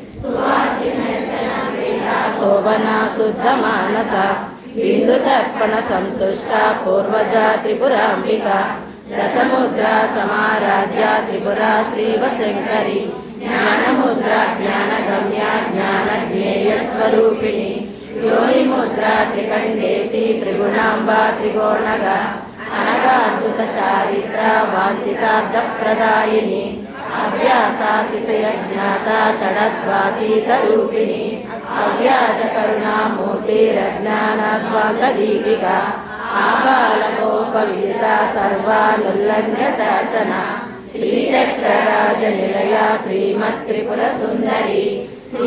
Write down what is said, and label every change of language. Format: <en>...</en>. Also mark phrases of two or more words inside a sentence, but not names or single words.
<sa>शोभना शुद्ध मानसा बिंदुतर्पण संतुष्टा पूर्वजा त्रिपुरांबिका दशमुद्रा समाराध्या त्रिपुरा श्रीवशंकरी ज्ञानमुद्रा ज्ञानगम्या ज्ञानज्ञेयस्वरूपिणी योनिमुद्रा त्रिकंडेशी त्रिगुणांबा त्रिगोणगा అనగా అద్భుత చారిత్ర వాంఛితార్థప్రదాయిని అభ్యాసాతిశయ జ్ఞాత షడద్వాతీత రూపిణి అవ్యాజ కరుణామూర్తిరజ్ఞానాధ్వాంత దీపిక ఆబాలగోప విదిత సర్వానుల్లంఘ్య శాసన శ్రీచక్రరాజ నిలయ శ్రీమత్ త్రిపుర సుందరి</sa>